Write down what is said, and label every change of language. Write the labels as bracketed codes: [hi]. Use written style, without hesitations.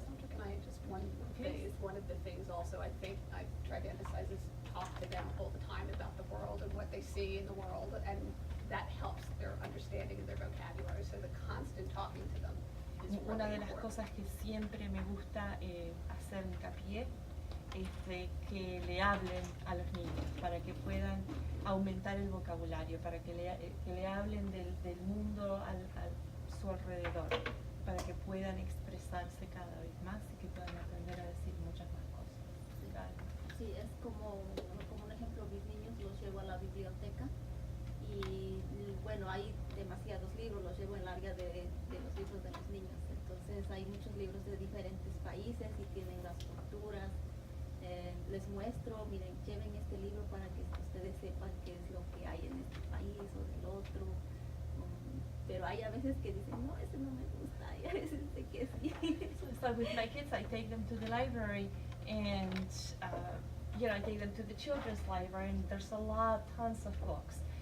[en] Can I just one phase, one of the things also I think I try to emphasize is talk to them all the time about the world and what they see in the world, and that helps their understanding and their vocabulary, so the constant talking to them is really [es] Una de las [en] important. [es] cosas que siempre me gusta hacer hincapié es de que le hablen a los niños para que puedan aumentar el vocabulario, para que le hablen del mundo a su alrededor, para que puedan expresarse cada vez más y que puedan aprender a decir muchas más cosas. Claro. Sí, es como un ejemplo, mis niños los llevo a la biblioteca y bueno, hay demasiados libros, los llevo en el área de los libros de los niños, entonces hay muchos libros de diferentes países y tienen las culturas. Les muestro, miren, lleven este libro para que ustedes sepan qué es lo que hay en este país o del otro. Pero hay a veces que dicen, no, ese no me gusta, y a veces de que sí. [en] So with my kids, I take them to the library, and I take them to the children's library, and there's tons of books.